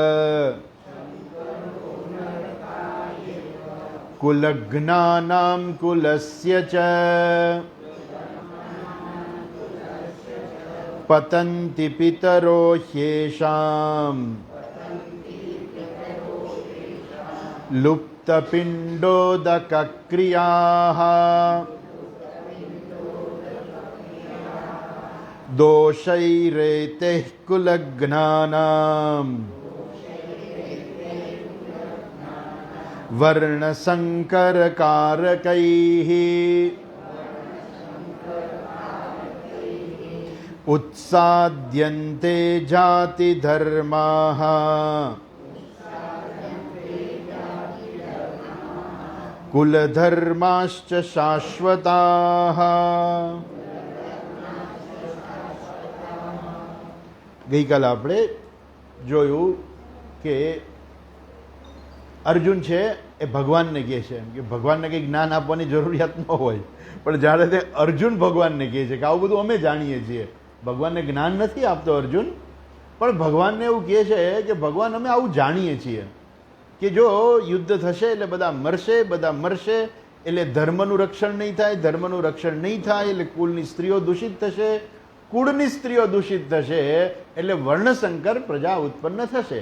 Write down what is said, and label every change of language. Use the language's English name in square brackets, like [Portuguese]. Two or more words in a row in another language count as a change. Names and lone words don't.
[Sanskrit] કુલજ્ઞાનામ કુલસ્ય ચ પતન્તિ પિતરો હ્યેષામ લુપ્ત युक्तपिण्डोदकक्रियाः दोषैरेतैः कुलज्ञानाम् वर्णसङ्करकारकैः उत्साद्यन्ते जातिधर्माः कुलधर्माश्च शाश्वताः। [Gujarati] ગઈકાલે આપણે જોયું કે અર્જુન છે એ ભગવાનને કહે છે કે ભગવાનને કંઈ જ્ઞાન આપવાની જરૂરિયાત ન હોય, પણ જ્યારે તે અર્જુન ભગવાનને કહે છે કે આવું બધું અમે જાણીએ છીએ, ભગવાનને જ્ઞાન નથી આપતો અર્જુન, પણ ભગવાનને એવું કહે છે કે ભગવાન અમે આવું જાણીએ છીએ કે જો યુદ્ધ થશે એટલે બધા મરશે એટલે ધર્મનું રક્ષણ નહીં થાય, ધર્મનું રક્ષણ નહીં થાય એટલે કુળની સ્ત્રીઓ દૂષિત થશે, કુળની સ્ત્રીઓ દૂષિત થશે એટલે વર્ણસંકર પ્રજા ઉત્પન્ન થશે.